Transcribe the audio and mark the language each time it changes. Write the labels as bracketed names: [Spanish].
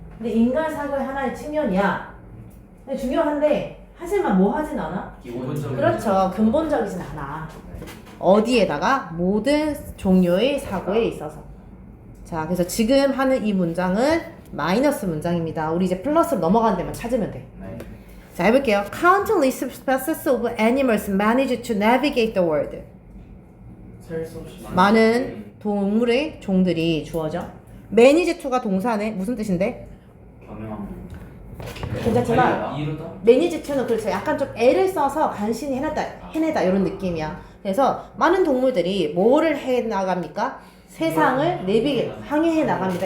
[Korean] 근데 인간 사고의 하나의 측면이야. 근데 중요한데 하지만 뭐 하진 않아? 기본적인. 그렇죠. 근본적이진 않아. 어디에다가? 모든 종류의 사고에 있어서. 자, 그래서 지금 하는 이 문장은 마이너스 문장입니다. 우리 이제 플러스로 넘어가는 데만 찾으면 돼. 네. 자, 해볼게요. [English] Countless species of animals manage to navigate the world. [Korean] 셀수 없이 많은 동물의 종들이 주어져. manage to가 동사네. 무슨 뜻인데? 경영. 괜찮지만 이루다. manage to는 그렇죠. 약간 좀 애를 써서 간신히 해내다 이런 느낌이야. 그래서 많은 동물들이 뭐를 해 나갑니까? 세상을 항해해 나갑니다.